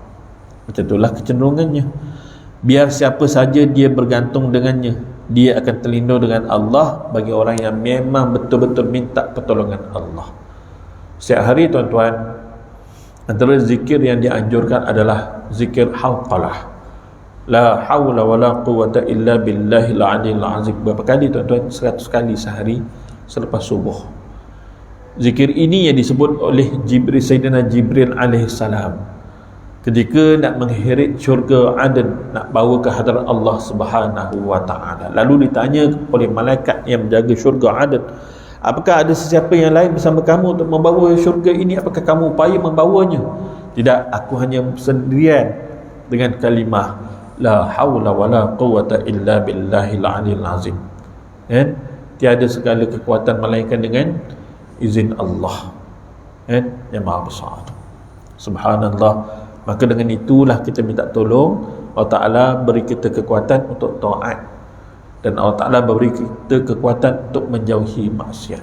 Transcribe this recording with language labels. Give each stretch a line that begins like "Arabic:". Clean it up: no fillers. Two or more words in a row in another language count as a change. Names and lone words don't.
Malay: Macam itulah kecenderungannya. Biar siapa saja dia bergantung dengannya, dia akan terlindung dengan Allah bagi orang yang memang betul-betul minta pertolongan Allah. Setiap hari tuan-tuan, antara zikir yang dianjurkan adalah zikir hawqalah,
Arabic: لا حول و لا قوة إلا بالله العلي العظيم.
Malay: Berapa kali tuan-tuan? 100 kali sehari selepas subuh. Zikir ini yang disebut oleh Sayyidina Jibril alaihissalam ketika nak mengheret syurga Aden, nak bawa ke hadarat Allah
Arabic: سبحانه و تعالى.
Malay: Lalu ditanya oleh malaikat yang menjaga syurga Aden, apakah ada sesiapa yang lain bersama kamu untuk membawa syurga ini? Apakah kamu upaya membawanya? Tidak, aku hanya sendirian dengan kalimah
Arabic: لا حول و لا قوة إلا بالله العلي العظيم.
Malay: Tiada segala kekuatan melainkan dengan izin Allah yang maha besar. Subhanallah. Maka dengan itulah kita minta tolong Allah Ta'ala beri kita kekuatan untuk taat, dan Allah Ta'ala beri kita kekuatan untuk menjauhi maksiat.